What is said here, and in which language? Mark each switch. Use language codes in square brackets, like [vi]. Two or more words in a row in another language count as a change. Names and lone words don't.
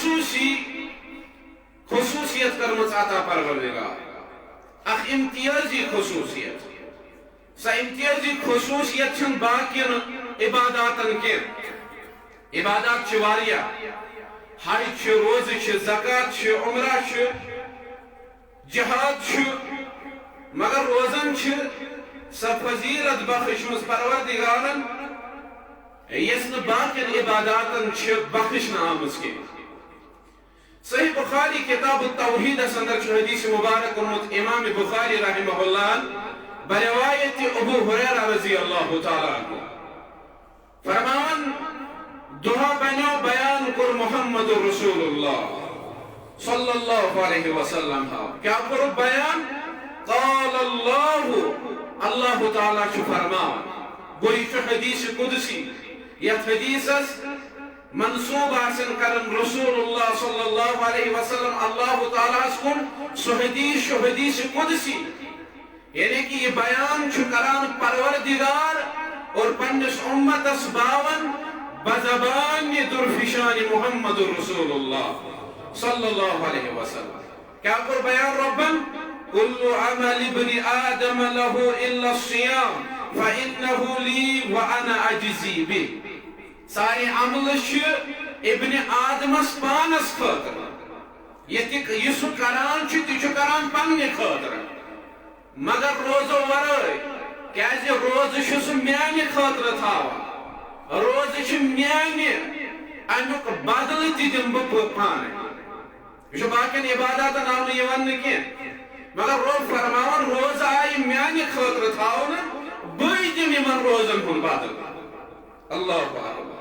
[ks] خصوٗصیت کٔرمٕژ عطا پروردگار اکھ امتیازی خصوٗصیت سۄ امتیازی خصوٗصیت چھنہٕ باقین عباداتن کینٛہہ عبادات چھِ واریاہ حج چھِ روزٕ چھِ زکات چھِ عمرہ چھِ جہاد چھُ مگر روزن چھِ سۄ فضیلت بخشمٕژ پروردگارن یۄس نہٕ باقین عباداتن چھِ بخشنہٕ آمٕژ کینٛہہ صحیح بخاری کتاب التوحیدس اندر چھُ حدیث مبارک اوٚنمُت امام بخاری [ar] رحمہ اللہ [ks] بروایت ابو ہریرہ [ar] رضی اللہ تعالیٰ عنہ [ks] فرمان دعا بنیو بیان کور محمد [ar] رسول اللہ صلی اللہ علیہ وسلم [ks] کیا کرو بیان [ar] قال اللہ تعالیٰ [ks] چھُ فرمان گوٚو یہِ چھُ حدیث قدسی یتھ حدیثس منصوب آسن کرن [ar] رسول اللہ صلی اللہ علیہ وسلم اللہ تعالیٰ [ks] کن سو حدیث چھُ حدیث قدسی یعنی کہ یہ بیان چھُ کران پروردگار اور پننس امتس باون بزبان درفشان [ar] محمد رسول اللہ صلی اللہ علیہ وسلم [ks] کیا کر بیان ربن [ar] کل عمل ابن آدم له الا الصیام فإنه لی وانا اجزی به [ks] سارے عمل چھِ ابن آدمس پانس خاطر یہ سُہ کران چھُ تہِ چھُ کران پننہِ خاطر مگر روزو ورٲے کیازِ روزٕ چھُ سُہ میانہِ خاطرٕ تھاوان روز میانہ امیک بدل تم بہ پانے یہ باقین عباداتن آو نہ ون کی مگر رب فرماون روز آئی میانہ خاطر تھاؤن بے دم یمن روزن ہن بدل [ar] اللہ اکبر